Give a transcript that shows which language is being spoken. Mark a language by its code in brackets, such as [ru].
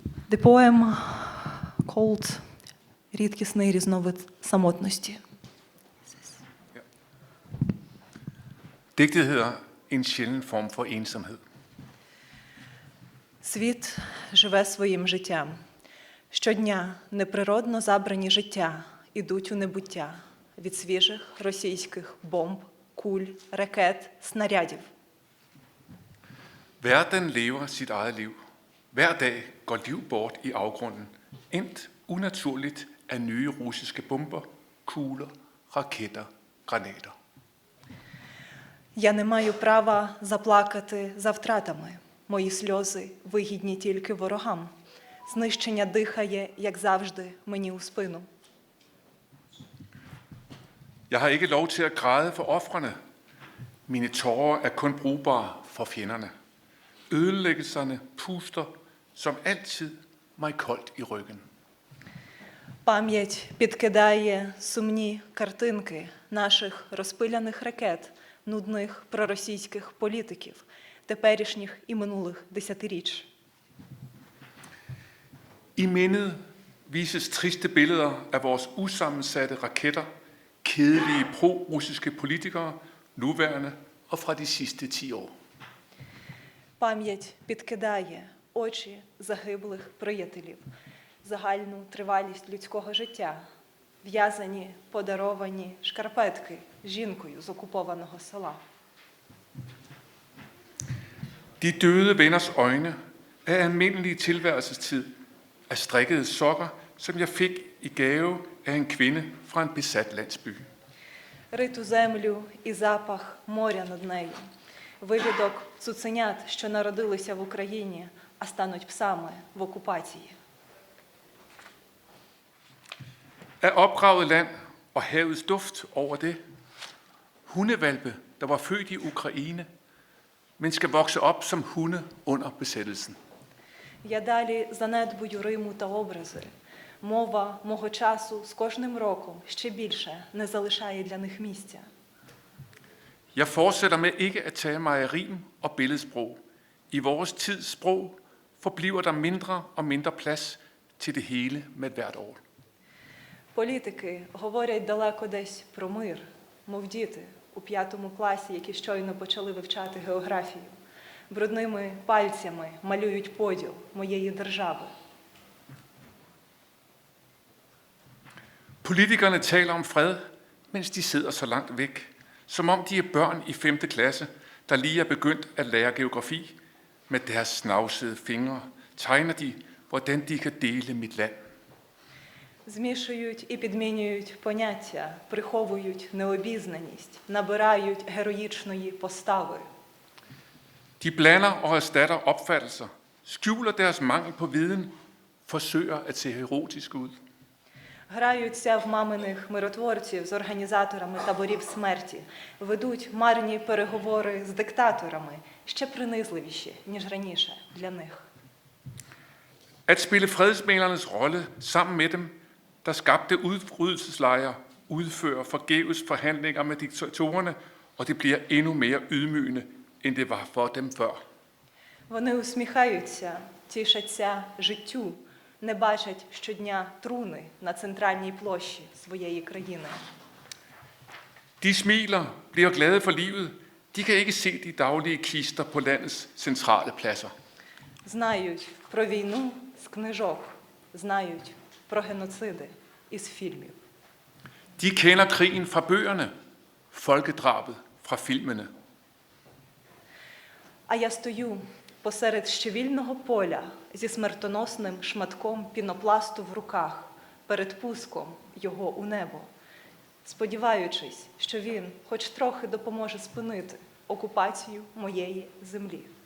[en] The poem called [uk] «Рідкісний різновид самотності». [da] Digtet hedder En sjælden form for ensomhed. [uk] Світ живе своїм життям. Щодня неприродно забрані життя ідуть у небуття від свіжих російських бомб, куль, ракет, снарядів. [da] Verden lever sit eget liv. Hver dag går liv bort i afgrunden, endt unaturligt af nye russiske bomber, kugler, raketter, granater. [uk] Я не маю права заплакати за втратами. Мої сльози вигідні тільки ворогам. Знищення дихає, як завжди, мені у спину. [da] Jeg har ikke lov til at græde for ofrene. Mine tårer er kun brugbare for fjenderne. Ødelæggelserne puster som altid mig koldt i ryggen. [uk] Пам'ять підкидає сумні картинки наших розпиляних ракет, нудних проросійських політиків, теперішніх і минулих десятиріч. [da] I mindet vises triste billeder af vores usammensatte raketter, kedelige pro-russiske politikere, nuværende og fra de sidste 10 år. [uk] Пам'ять підкидає очі загиблих приятелів, загальну тривалість людського життя, в'язані, подаровані шкарпетки жінкою з окупованого села. [da] De døde venners øjne af almindelig tilværelsestid af strikkede sokker, som jeg fik i gave af en kvinde fra en besat landsby. [uk] Риту землю і запах моря над нею. Вивідок цуценят, що народилися в Україні, а стануть псами в окупації. [da] Af opgravet land og havets duft over det. Hundevalpe, der var født i Ukraine, men skal vokse op som hunde under besættelsen. [uk] Я далі занедбую Риму та образи. Мова мого часу з кожним роком ще більше не залишає для них місця. [da] Jeg fortsætter med ikke at tage mig af rim og billedsprog. I vores tids sprog forbliver der mindre og mindre plads til det hele med hvert år. [uk] Політики говорять далеко десь про мир, мов діти у 5 класі, які щойно почали вивчати географію. Брудними пальцями малюють поділ моєї держави. [da] Politikerne taler om fred, mens de sidder så langt væk, som om de er børn i 5. klasse, der lige er begyndt at lære geografi. Med deres snavsede fingre tegner de, hvordan de kan dele mit land. [uk] Змішують і підмінюють поняття, приховують необізнаність, набирають героїчної постави. [da] De blander og erstatter opfattelser, skjuler deres mangel på viden, forsøger at se erotisk ud. [uk] Граються в маминих миротворців з організаторами таборів смерті, ведуть марні переговори з диктаторами, ще принизливіші, ніж раніше для них. [da] At spille fredsmæglernes rolle sammen med dem, der skabte udryddelseslejre, udfører forgæves forhandlinger med diktatorerne, og det bliver endnu mere ydmygende, end det var for dem før. [uk] Вони усміхаються, тішаться життю, не бачать щодня труни на центральній площі своєї країни. [da] De smiler, bliver glade for livet. De kan ikke se de daglige kister på landets centrale pladser. [uk] Знають про війну з книжок, знають про геноциди із фільмів. [da] De kender krigen fra bøgerne, folkedrabet fra filmene. [uk] А я стою посеред щевільного поля зі смертоносним шматком пінопласту в руках перед пуском його у небо, сподіваючись, що він хоч трохи допоможе спинити окупацію моєї землі.